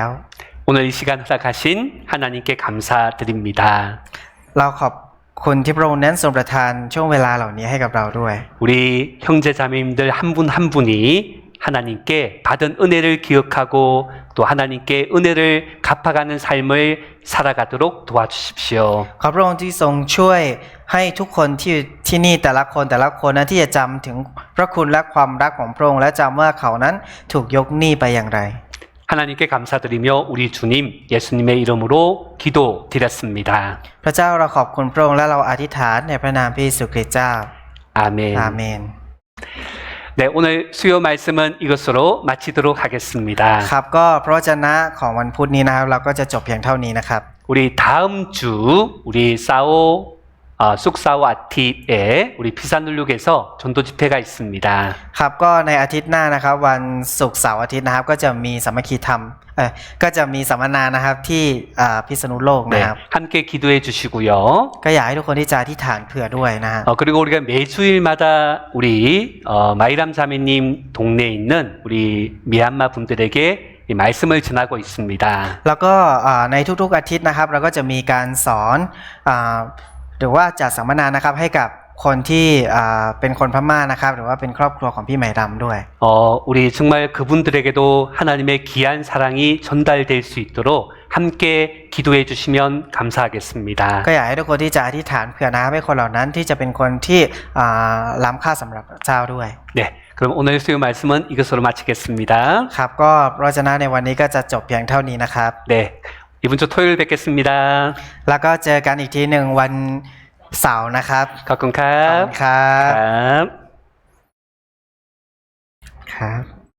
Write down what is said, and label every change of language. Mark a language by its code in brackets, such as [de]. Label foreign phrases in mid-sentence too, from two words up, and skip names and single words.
[ko] 오늘 이 시간 허락하신 하나님께 감사드립니다. [th] เราขอบคุณที่พระองค์นั้นทรงประทานช่วงเวลาเหล่านี้ให้กับเราด้วย [ko] 우리 형제자매님들 한 분 한 분이 하나님께 받은 은혜를 기억하고 또 하나님께 은혜를 갚아가는 삶을 살아가도록 도와주십시오. [th] ขอพระองค์ที่ทรงช่วยให้ทุกคนที่นี่แต่ละคนนั้นที่จะจำถึงพระคุณและความรักของพระองค์และจำว่าเขานั้นถูกยกหนี้ไปอย่างไร [ko] 하나님께 감사드리며 우리 주님 예수님의 이름으로 기도드렸습니다. [th] พระเจ้าเราขอบคุณพระองค์และเราอธิษฐานในพระนามพระเยซูคริสต์เจ้า [ko] 아멘. [th] อาเมน [ko] 네, 오늘 수요 말씀은 이것으로 마치도록 하겠습니다. [th] ครับก็พระวจนะของวันพุธนี้นะครับเราก็จะจบเพียงเท่านี้นะครับ [ko] 우리 다음 주 우리 [th] ศุกร์เสาร์ อาทิตย์ [ko] 우리 비산누룩에서 전도 집회가 있습니다. [th] ครับก็ในอาทิตย์หน้านะครับวันศุกร์เสาร์อาทิตย์นะครับก็จะมีสามัคคีธรรมก็จะมีสัมมนานะครับที่พิษณุโลก [ko] 네, [th] นะครับ [ko] 함께 기도해 주시고요. [th] ก็อยากให้ทุกคนที่จะอธิษฐานเผื่อด้วยนะฮะ [ko] 그리고 우리가 매주일마다 우리 마이람 자매님 동네에 있는 우리 미얀마 분들에게 이 말씀을 전하고 있습니다. [th] แล้วก็ในทุกๆอาทิตย์นะครับเราก็จะมีการสอนหรือว่าจัดสัมมนานะครับให้กับคนที่เป็นคนพม่านะครับหรือว่าเป็นครอบครัวของพี่ไหมรำด้วย [ko] 우리 정말 그분들에게도 하나님의 귀한 사랑이 전달될 수 있도록 함께 기도해 주시면 감사하겠습니다. [th] ก็อยากให้ทุกคนที่จะอธิษฐานเผื่อนะครับให้คนเหล่านั้นที่จะเป็นคนที่ล้ำค่าสำหรับพระเจ้าด้วย [ko] 네, 그럼 오늘 수요 말씀은 이것으로 마치겠습니다. [th] ครับก็พระวจนะในวันนี้ก็จะจบเพียงเท่านี้นะครับ [ko] 네, 이번 주 토요일 뵙겠습니다. [th] แล้วก็เจอกันอีกทีหนึ่งวันเสาร์นะครับ [ko] 가끔 [th] ขอบคุณครับ ครับ ครับ